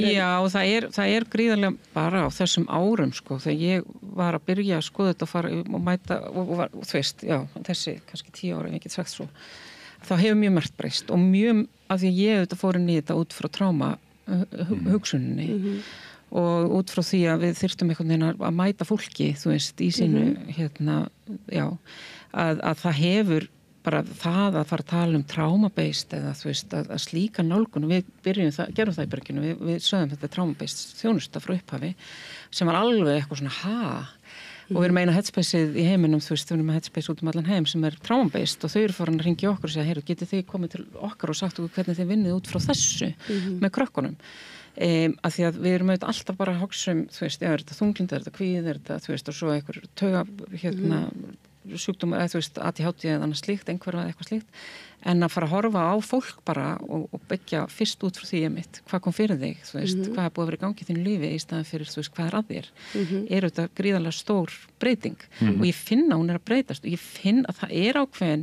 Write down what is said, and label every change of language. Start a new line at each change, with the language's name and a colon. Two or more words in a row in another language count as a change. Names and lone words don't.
Icelandic: Já, það gríðarlega bara á þessum árum, sko, þegar ég var að byrja að skoða þetta og fara og mæta, og þú veist, þessi kannski 10 ára, ég get sagt svo, þá hefur mjög margt breyst og mjög, af því ég auðvitað fór inn í þetta út frá tráma hugsuninni. Og út frá því að við þyrftum einhvern veginn að mæta fólki, þú veist, í sínu að það hefur bara það að fara að tala trauma-based eða þú veist, að slíka nálgun, við gerum það í Berginu, við sögum þetta trauma-based þjónusta frá upphafi sem var alveg eitthvað svona og við erum eina headspaceið í heiminum, þú veist, við erum með headspace út allan heim sem trauma-based og þau eru farin að hringja okkur og segja, heyrðu, getið þið komið til okkar og sagt okkur hvernig þið vinnið út frá þessu með krökkunum. Að því að við erum auðvitað alltaf bara að hugsa þú veist, er þetta þunglyndi, er þetta kvíði, er þetta, þú veist, og svo einhver tauga, sjúkdómar, eða þú veist, ADHD eða annað slíkt, einhverfa eða eitthvað slíkt, en að fara að horfa á fólk bara og byggja fyrst út frá því hvað kom fyrir þig, þú veist, hvað búið að vera í gangi í þínu lífi í staðan fyrir, þú veist, hvað að þér, auðvitað gríðarlega stór breyting og ég finn að hún að breytast og ég finn að það ákveðin.